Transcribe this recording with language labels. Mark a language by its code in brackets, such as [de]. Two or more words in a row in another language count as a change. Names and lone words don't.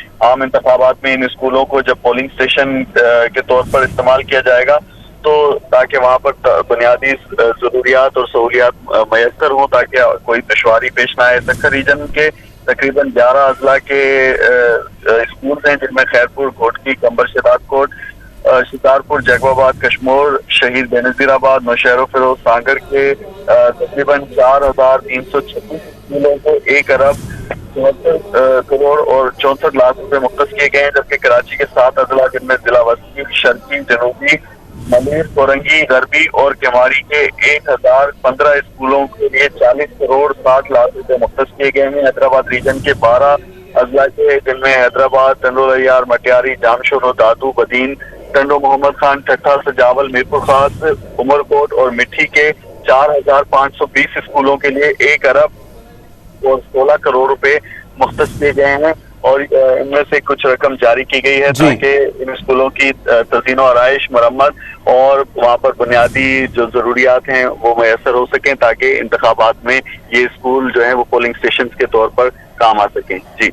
[ur] عام انتخابات میں ان اسکولوں کو جب [en] polling station [ur] کے طور پر استعمال کیا جائے گا تو تاکہ وہاں پر بنیادی ضروریات اور سہولیات میسر ہو، تاکہ کوئی دشواری پیش نہ آئے. سکھر ریجن کے تقریباً 11 اضلاع کے اسکول ہیں، جن میں خیرپور، گھوٹکی، قمبر شدات کوٹ، شکارپور، جیکب آباد، کشمور، شہید بینظیر آباد، نوشہر فیروز ساگر کے تقریباً 4,336 اسکولوں کو 1 ارب 74 کروڑ اور 64 لاکھ روپے مختص کیے گئے ہیں. جبکہ کراچی کے 7 اضلاع، جن میں ضلع وسطی، شرقی، جنوبی، ملیر، کورنگی، غربی اور کیماڑی کے 1015 اسکولوں کے لیے 40 کروڑ 60 لاکھ روپے مختص کیے گئے ہیں. حیدرآباد ریجن کے 12 اضلاع کے، جن میں حیدرآباد، ٹنڈوالہیار، مٹیاری، جامشور، دادو، بدین، ٹنڈو، محمد خان، ٹھٹھہ، سجاول، میرپور خاص، عمرکوٹ اور مٹی کے 4,520 اسکولوں کے لیے 1 ارب اور 16 کروڑ روپے مختص کیے گئے ہیں. اور ان میں سے کچھ رقم جاری کی گئی ہے تاکہ ان اسکولوں کی تزئین و آرائش، مرمت اور وہاں پر بنیادی جو ضروریات ہیں وہ میسر ہو سکیں، تاکہ انتخابات میں یہ اسکول جو ہے وہ [en] polling station [ur] کے طور پر کام آ سکیں.